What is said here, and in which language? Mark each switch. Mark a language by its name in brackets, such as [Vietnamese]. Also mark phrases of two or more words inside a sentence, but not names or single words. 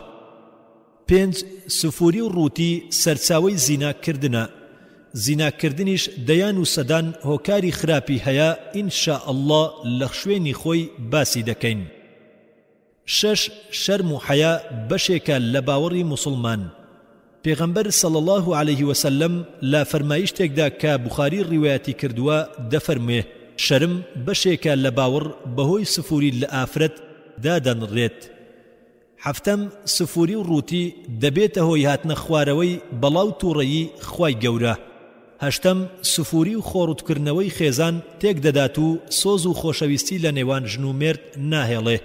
[Central Kurdish] پێنج سفوری و ڕووتی سەرچاوەی زیناکردنە. زیناکردنیش دەیان و سەدان هۆکاری خراپی هەیە [Arabic] ئینشاء الله [Central Kurdish] لە شوێنی خۆی باسی دەکەین. شەش شەرم و حەیا بەشێکە لە باوەڕی موسڵمان. پێغەمبەر [Arabic] صلی الله عليه وسلم [Central Kurdish] لا فەرمایشتێکدا کە بوخاری ڕیوایەتی کردووە دەفەرمێ شەرم بەشێکە لە باوەڕ بەهۆی سفوری لە ئافرەت دادەنڕێت. حەفتەم سفوری و ڕووتی دەبێتە هۆی هاتنە خوارەوەی بەڵاو تووڕەیی خوای گەورە. هەشتەم سفوری و خۆڕوودکردنەوەی خێزان تێک دەدات و سۆز و خۆشەویستی لە نێوان ژن و مێرد ناهێڵێ.